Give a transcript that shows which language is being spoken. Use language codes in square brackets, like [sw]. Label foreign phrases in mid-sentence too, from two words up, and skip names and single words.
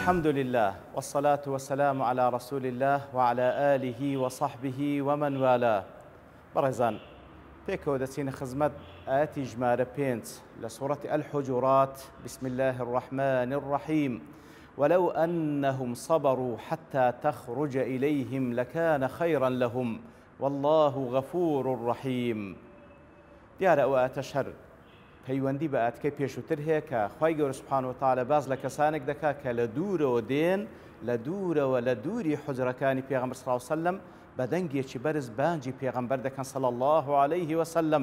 [ar] لله والصلاة والسلام على رسول الله وعلى آله وصحبه ومن والاه. [ckb] برزان پێکەوە دەچینە خزمەت ئاەتی ژمارە 5 لە سوورەتی الحجرات. [ar] بسم الله الرحمن الرحيم. ولو أنهم صبروا حتى تخرج إليهم لكان خيرا لهم والله غفور رحيم. [ckb] دیارە ئەو ئاەتە شەر پەیوەندی بە ئاەتەکەی پێشووتر هەیە کە خوای گەورە سوبحانە و تەعالە باز لە کەسانێک دەکات کە لە دوورەوە دێن، لە دوورەوە لە دووری حوجرەکانی پێغەمبەر [ar] صلی الله علیه وسلم [ckb] بە دەنگێکی بەرز بانگی پێغەمبەر دەکەن [ar] صلی الله عليه وسلم.